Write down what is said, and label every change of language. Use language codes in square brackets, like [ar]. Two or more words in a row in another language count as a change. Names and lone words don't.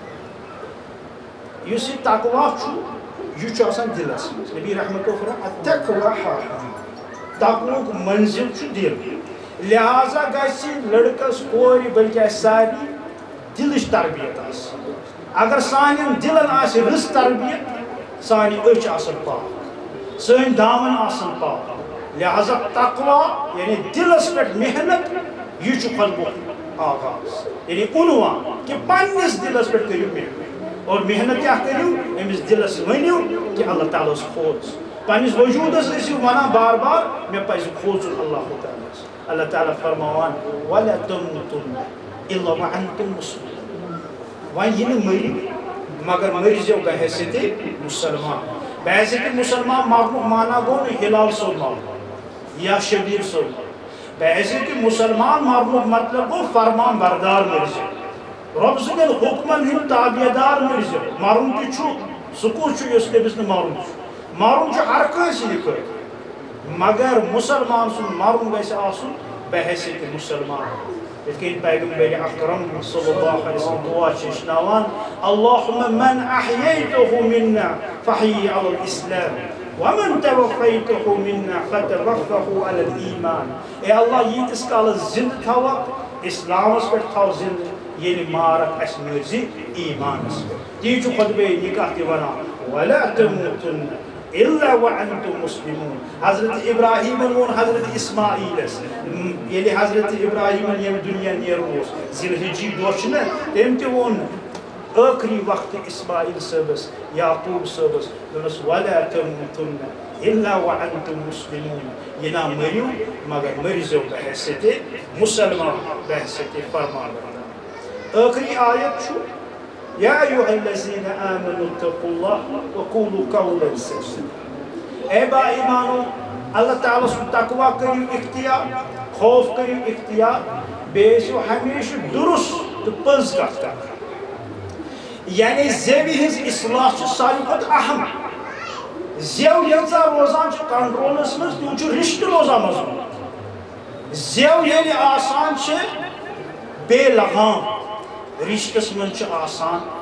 [ks] یُس یہِ تقوا چھُ یہ چھُ آسان دِلس منٛز نبی رحمتہ فرماوان [ar] التقوا ہاہُنَا [ks] تقوہُک منزِل چھُ دِل لہذا گژھِ لڑکس کورِ بلکہ آسہِ سارنٕے دِلٕچ تربیت آسٕنۍ اگر سانٮ۪ن دِلن آسہِ رٕژ تربیت سانہِ أچھ آسن پاک سٲنۍ دامن آسن پاک لہذا تقوا یعنی دِلس پٮ۪ٹھ محنت یہ چھُ خۄطبُک آغاز یعنی عنوان کہ پننِس دِلس پٮ۪ٹھ کٔرِو محنت اور محنت کیا کٔرِو أمِس دِلس ؤنِو کہ اللہ تعالیٰ ہس کھوژ پننِس وجوٗدس ٲسِو ونان بار بار مےٚ پزِ کھوژُن اللہ تعالیٰ ہس اللہ تعالیٰ فرماوان [ar] وَلَا تَمُوتُنَّ إِلَّا وَأَنتُم مُسْلِمُونَ [ks] وۄنۍ یہِ نہٕ مٔرِو مگر مٔرزیو بحیثیتِ مُسلمان بحیثیتِ مُسلمان مرنُک مانا گوٚو نہٕ ہلال صٲب مرُن یا شبیٖر صٲب مرُن بحیثیتِ مُسلمان مرنُک مطلب گوٚو فرمان بردار مٔرزیو رۄب سٕنٛدٮ۪ن حُکمن ہٕنٛدۍ تابعدار مٔرزیو مرُن تہِ چھُ سُہ کُس چھُ یُس تٔمِس نہٕ مرُن چھُ مرُن چھُ ہر کٲنٛسہِ ہٕنٛدِ خٲطرٕ مگر مُسلمان سُنٛد مرُن گژھِ آسُن بحیثیتِ مُسلمان یِتھ کٔنۍ پیغمبر اکرم [ar] صلی اللہ علیہ وسلم [ks] دعا چھِ ہیٚچھناوان [ar] اللہُمَّ مَنْ أحییتہُ مِنَّا فَحْیِی عَلَى الْإِسْلام وَمَنْ تَوَفَّيْتَهُ مِنَّا فَتَوَفَّهُ عَلَى الْإِيمَانِ [ks] اے اللہ ییتِس کالس زندٕ تھاوَکھ اسلامس پٮ۪ٹھ تھاو زندٕ ییٚلہِ مارکھ اَسہِ مٲرزِ ایٖمانس پٮ۪ٹھ تی چھُ خطبے نِکاح تہِ وَنان [ar] وَلَا تَمُوتُنَّ إِلَّا وَأَنْتُمْ مُسْلِمُونَ [ks] حضرت ابراہیٖمن ووٚن حضرت اسماعیٖلس ییٚلہِ حضرت ابراہیٖمن ییٚمہِ دُنیا نیرُن اوس ذِلحِجی دۄہ چھُنہ تٔمۍ تہِ ووٚن ٲخری وقت اسماعیل صٲبس یعقوب صٲبس دوٚپنس [ar] وَلَا تَمُوتُنَّ إِلَّا وَأَنْتُمْ مُسْلِمُونَ [ks] یہِ نا مٔرِو مگر مٔرزیو بحیثیتِ مُسلمان بحیثیتِ فرمانبردار ٲخری آیت چھُ [ar] یا ایُہا الذین آمنوا اتقوا اللہ وقولوا قولا سدیدا [ks] اے با ایمانو اللہ تعالیٰ سُنٛد تقوا کٔرِو اختیار خوف کٔرِو اختیار بیٚیہِ ٲسِو ہمیشہِ درست تہٕ پٔز کتھ کران یعنی زیوِ ہٕنٛز اصلاح چھِ ساروی کھۄتہٕ اہم زیو ییٖژاہ روزان چھِ کنٹرولس منٛز تیوٗت چھُ رشتہٕ روزان مضبوٗط زیو ییٚلہِ آسان چھِ بے لگام رشتس منٛز چھُ آسان